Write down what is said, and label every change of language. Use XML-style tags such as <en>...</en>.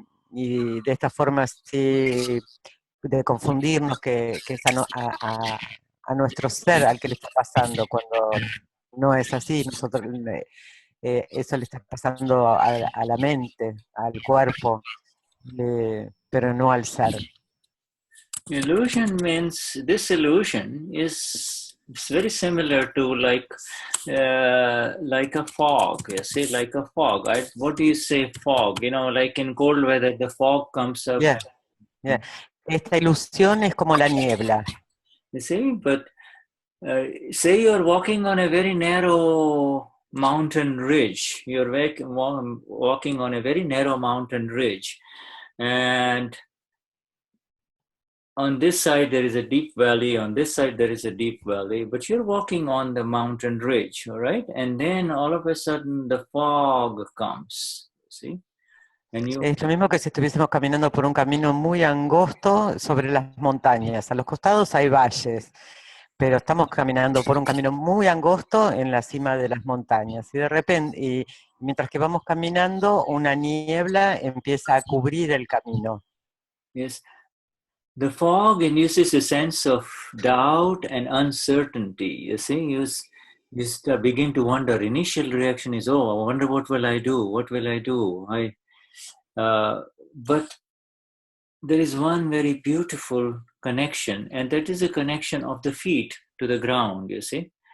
<es>Y de esta forma sí, de confundirnos que es a nuestro ser al que le está pasando, cuando no es así. Nosotros, eso le está pasando a la mente, al cuerpo, pero no al ser.</es> <en>Illusion means this illusion is very similar to like a fog. You see, like a fog. What do you say, fog? You know, like in cold weather, the fog comes up. Yeah, yeah.</en> <es>Esta ilusión es como la niebla.</es> <en>You see, but say you're walking on a very narrow mountain ridge. You're walking on a very narrow mountain ridge, and on this side there is a deep valley, on this side there is a deep valley, but you're walking on the mountain ridge, all right? And then all of a sudden the fog comes, see?</en> <es>Es lo mismo que si estuviésemos caminando por un camino muy angosto sobre las montañas. A los costados hay valles, pero estamos caminando por un camino muy angosto en la cima de las montañas. Y de repente, mientras que vamos caminando, una niebla empieza a cubrir el camino.</es> <en>Yes. The fog induces a sense of doubt and uncertainty. You see, you begin to wonder. Initial reaction is, oh, I wonder what will I do? What will I do? But there is one very beautiful connection, and that is a connection of the feet to the ground, you see.</en>